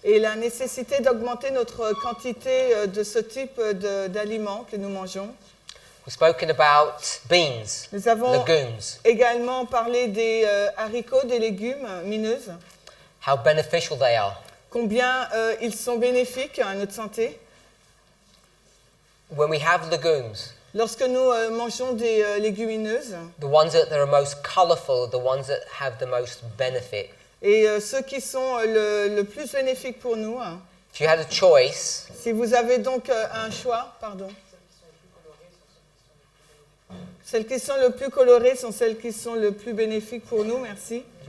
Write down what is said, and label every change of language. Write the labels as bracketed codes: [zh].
[fr] et la nécessité d'augmenter notre quantité de ce type d'aliments que nous mangeons. [en] We've spoken about beans, [fr] Nous avons [en] legumes, [fr] également parlé des haricots, des légumes mineuses, [en] how beneficial they are. [fr] combien ils sont bénéfiques à notre santé. [en] When we have legumes, [fr] Lorsque nous mangeons des légumineuses, [en] the ones that are most colourful are the ones that have the most benefit. [fr] et ceux qui sont le plus bénéfiques pour nous, [en] If you had a choice, [fr] si vous avez donc un choix, pardon. Celles qui sont le plus colorées sont celles qui sont le plus bénéfiques pour nous, merci.